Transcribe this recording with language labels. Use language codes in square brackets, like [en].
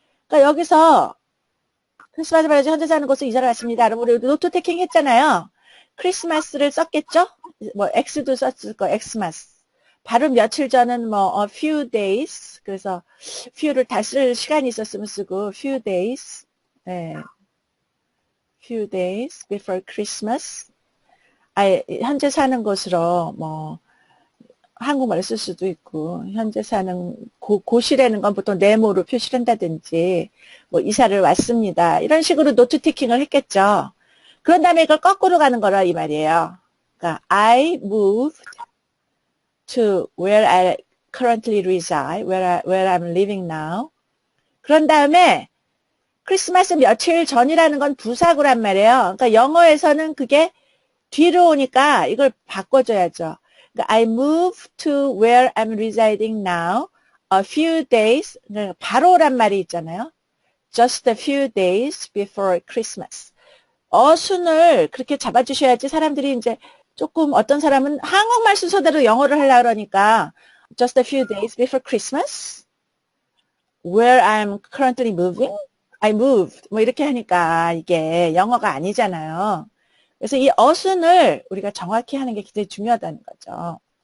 [ko] 그러니까 여기서 크리스마스 말이죠. 현재 사는 곳에 이사를 왔습니다. 여러분 우리 노트 테킹 했잖아요. 크리스마스를 썼겠죠? 뭐 X도 썼을 거, X마스. 바로 며칠 전은 뭐 [en] a few days. [ko] 그래서 few를 다 쓸 시간이 있었으면 쓰고 few days. 네. [en] few days before Christmas. [ko] 현재 사는 곳으로 뭐 한국말을 쓸 수도 있고 현재 사는 고시라는 건 보통 네모로 표시를 한다든지 뭐 이사를 왔습니다. 이런 식으로 노트 티킹을 했겠죠. 그런 다음에 이걸 거꾸로 가는 거라 이 말이에요. 그러니까 [en] I moved to where I currently reside, where I'm living now. [ko] 그런 다음에 크리스마스 며칠 전이라는 건 부사구란 말이에요. 그러니까 영어에서는 그게 뒤로 오니까 이걸 바꿔줘야죠. 그러니까 [en] I moved to where I'm residing now a few days. [ko] 그러니까 바로란 말이 있잖아요. [en] Just a few days before Christmas. [ko] 어순을 그렇게 잡아주셔야지 사람들이 이제 조금 어떤 사람은 한국말 순서대로 영어를 하려고 그러니까 [en] just a few days before Christmas where I'm currently moving. I moved. [ko] 뭐 이렇게 하니까 이게 영어가 아니잖아요. 그래서 이 어순을 우리가 정확히 하는 게 굉장히 중요하다는 거죠.